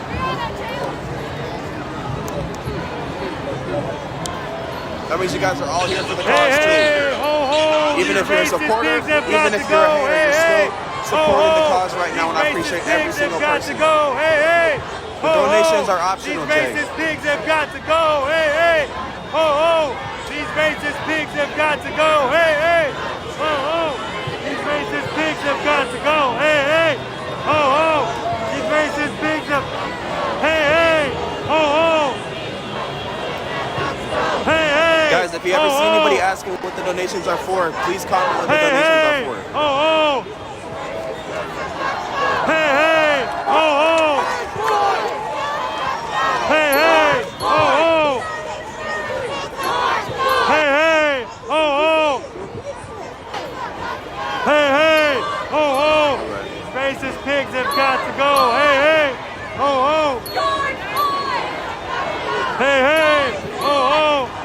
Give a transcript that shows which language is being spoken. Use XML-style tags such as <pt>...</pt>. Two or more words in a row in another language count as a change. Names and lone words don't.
<en>That means you guys are all here for the cause too. Even if you're a supporter, even if you're a hater, you're still supporting the cause right now, and I appreciate every single person. The donations are optional, Jay. These racist pigs have got to go. Hey, hey. Ho, ho. These racist pigs have got to go. Hey, hey. Ho, ho. These racist pigs have got to go. Hey, hey. Ho, ho. These racist pigs have... Hey, hey. Ho, ho. Hey, hey. Guys, if you ever see anybody asking what the donations are for, please comment what the donations are for. Ho, ho. Hey, hey. Ho, ho. Hey, hey. Ho, ho. Hey, hey. Ho, ho. Hey, hey. Ho, ho. These racist pigs have got to go. Hey, hey. Ho, ho. Hey, hey. Ho, ho.</en>